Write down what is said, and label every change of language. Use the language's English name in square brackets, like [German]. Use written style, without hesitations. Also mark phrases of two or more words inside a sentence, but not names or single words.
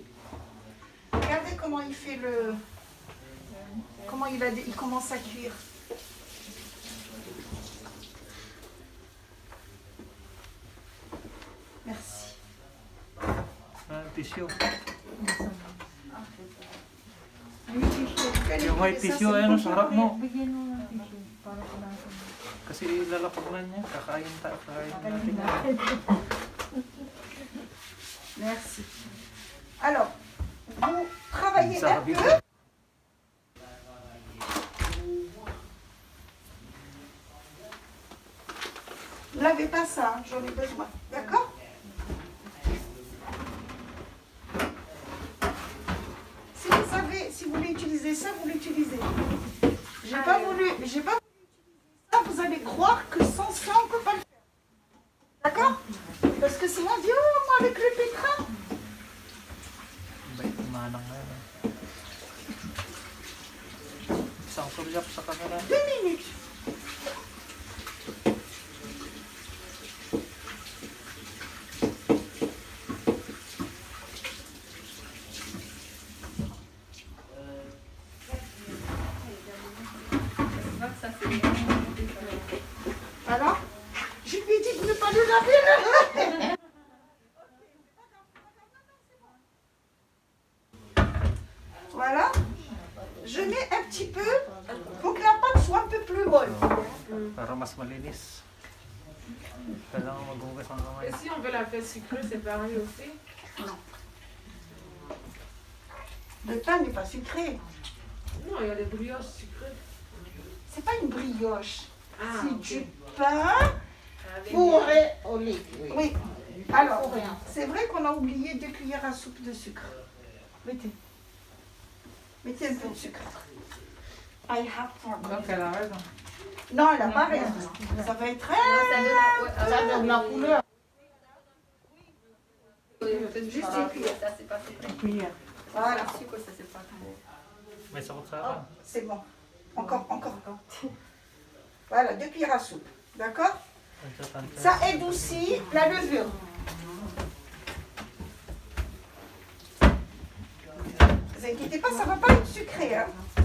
[French] Regardez comment il fait le... Comment il commence à cuire. Merci. Tissue. Quel [Filipino] Yung white [French] est- ça, [Filipino] tissue, [French] c'est [Filipino] ano, [French] bon. [Filipino] sa harap mo. Bigyan mo ng tissue para sa nasa. Kasi lalapag na niya. Kakain natin. [French] Merci. Alors, vous travaillez Ça un va bien. peu. Lavez pas ça, hein, j'en ai besoin. D'accord? Si vous voulez utiliser ça, vous l'utilisez. J'ai pas voulu utiliser ça, vous allez croire que sans ça, on ne peut pas le faire. D'accord? Parce que sinon, on dit, oh, moi avec le pétrin. [Filipino] Bait ng manang na yun. Isang sulyap sa kamera. [French] 2 minutes. Ça, c'est bien. Alors, je lui ai dit de ne pas le laver. Voilà. Je mets un petit peu pour que la pâte soit un peu plus molle. [Filipino] Para mas malinis. Kailangan maghugas ng kamay. [French] Et si on veut la faire sucrée, c'est pareil aussi. Le pain n'est pas sucré. Non, il y a des brioches sucrées. C'est pas une brioche. Ah, C'est ok. du pain Avec Fourré au lit. Oui. Oui. Alors, c'est vrai qu'on a oublié 2 cuillères à soupe de sucre. Mettez. Mettez un peu de sucre. [English] I have forgotten. [French] Donc, elle a raison. Non, elle n'a pas raison. Ça va être très... Ça donne la couleur. Juste une cuillère. Ça, c'est pas sucré. Cuillère. Voilà. Le sucre, ça, c'est pas trop. [Filipino] May sakot sa [French] Oh, [Filipino] akin. [French] c'est bon. Encore. Voilà, 2 cuillères à soupe. D'accord? [Filipino] Nagtatantay. [French] Ça édoucit la levure. Ne vous inquiétez pas, ça ne va pas être sucré. Hein.